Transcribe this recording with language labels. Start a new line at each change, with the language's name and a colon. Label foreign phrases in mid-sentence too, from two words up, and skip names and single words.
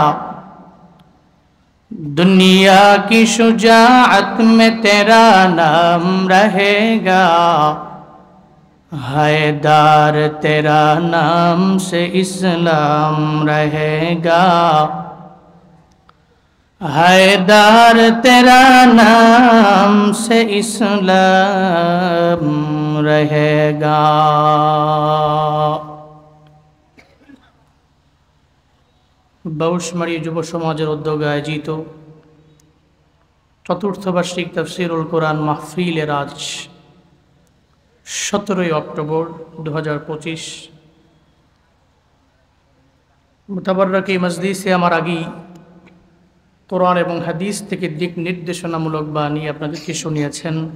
Urdu: دنیا کی شجاعت میں تیرا نام رہے گا، حیدر تیرا نام سے اسلام رہے گا، حیدر تیرا نام سے اسلام رہے گا۔
Bangla: বাউশমারী যুব সমাজের উদ্যোগে আয়োজিত চতুর্থ বার্ষিক তাফসীরুল কোরআন মাহফিলের আজ 17 অক্টোবর 2025 মুতাবাররক এই মজলিসে আমার আগেই কোরআন এবং হাদিস থেকে দিক নির্দেশনামূলক বাণী আপনাদেরকে শুনিয়েছেন